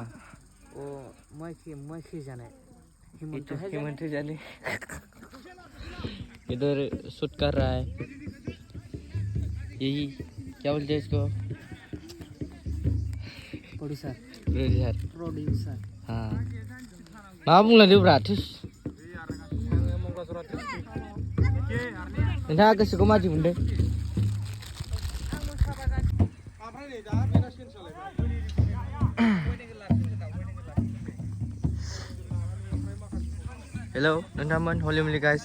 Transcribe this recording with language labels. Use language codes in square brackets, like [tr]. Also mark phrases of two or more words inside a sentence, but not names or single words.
[hi] वो मैं जाने हिमंत जाने इधर शूट कर रहा है यही क्या बोलते हैं इसको प्रोड्यूसर [brx] हाँ मा बुंलाय ब्राथिस नोंथाङा गोसोखौ मादि मोनदों हेलौ नोंथांमोन हलि मुलि गाइस